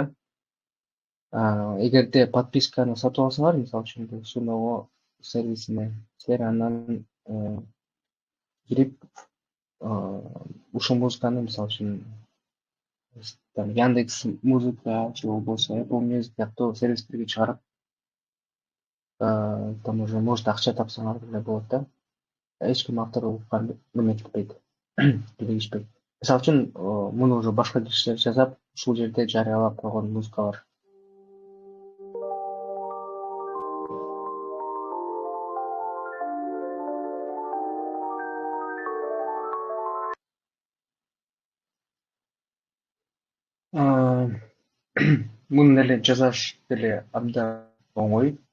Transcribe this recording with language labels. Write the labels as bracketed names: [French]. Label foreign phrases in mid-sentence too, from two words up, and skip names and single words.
[Kyrgyz] Эгерде подписканы сатып алсаңар, мисалы үчүн Suno сервисине, силер андан кирип ушул музыканы мисалы үчүн Яндекс Музыка же болбосо Apple Music сыяктуу сервистерге чыгарып, [Russian] там уже может [Kyrgyz] акча тапсаңар деле болот да. Эч ким авторлукка неметпейт, бийлигишпейт. Мисалы үчүн муну уже башка кишилер жасап, ушул жерде жарыялап койгон музыка бар. Муну эле жасаш деле абдан оңой.